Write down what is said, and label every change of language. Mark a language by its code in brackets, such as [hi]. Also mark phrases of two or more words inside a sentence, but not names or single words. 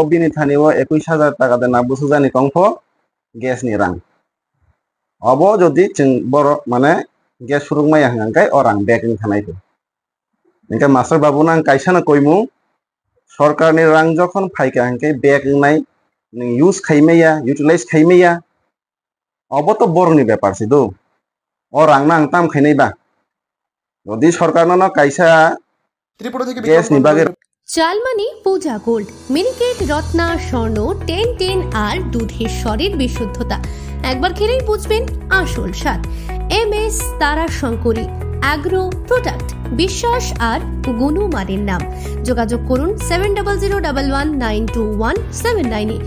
[brx] बिनि थानिव 21,000 टाका देना बुसुजानि कंफ गेसनि रां अब जदि जों बर' माने गेस सुरुं माया ओंखाय अरां बेकिं थानायखौ ओंखाय मास्टार बाबुनो आं कायसानो कयमु सरकारनि रां जखन फायका ओंखाय बेकिंनाय नों इउज खायमेया इउटिलाइज खायमेया अब तो बर'नि बेपारसै दो अ रां नां ताम खायनायबा जदि सरकारनो कायसा [bn] ত্রিপুরা থেকে [brx] गेसनि बागै [bn] চালমানি পূজা গোল্ড মিনিকেট রত্না স্বর্ণ 10 আর দুধের স্বরের বিশুদ্ধতা একবার খেলেই বুঝবেন আসল স্বাদ। MS তারা শঙ্করী অ্যাগ্রো প্রোডাক্ট, বিশ্বাস আর গুণমানের নাম। যোগাযোগ করুন 7001192179 এ।